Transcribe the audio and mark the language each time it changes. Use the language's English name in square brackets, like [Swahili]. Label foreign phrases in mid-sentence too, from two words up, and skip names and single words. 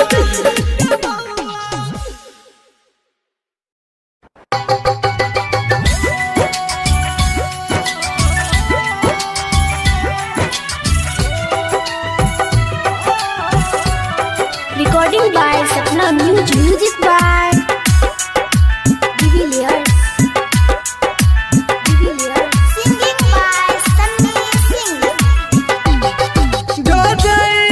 [English] Recording by Sapna Music. Music by Divilliers. Singing by Sunny Singh. जो जय